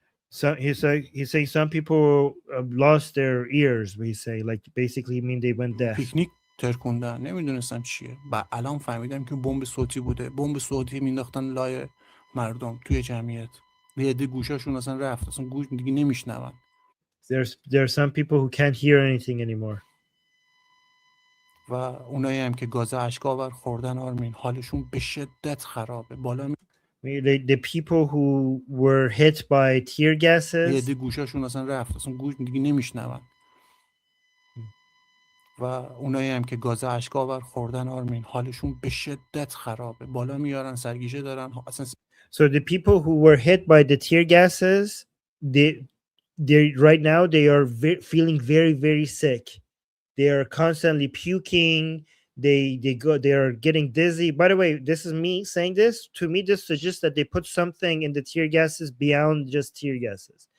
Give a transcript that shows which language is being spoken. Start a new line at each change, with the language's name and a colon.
English: So he's saying some people lost their ears. We say, like, basically mean they went deaf.
Persian: پیکنیک ترکوندن، نمیدونستم چیه. الان فهمیدم که بمب صوتی بوده. بمب صوتی مینداختن لای مردم توی جمعیت. یه عده گوشاشون اصلا رفت. اصلا گوش دیگه نمیشنون.
English: There are some people who can't hear anything anymore.
Persian: و اونایی هم که گاز اشک‌آور خوردن آرمین حالشون به شدت خرابه. بالا
English: the people who were hit by tear gases.
Persian: یه عده گوشاشون اصلا رفت. اصلا گوش دیگه نمیشنون. و اونایی هم که گاز اشک‌آور خوردن آرمین حالشون به شدت خرابه. بالا میارن سرگیجه دارن. اصلا
English: So the people who were hit by the tear gases, they right now they are feeling very, very sick. They are constantly puking. They are getting dizzy. By the way, this is me saying this. To me, this suggests that they put something in the tear gases beyond just tear gases.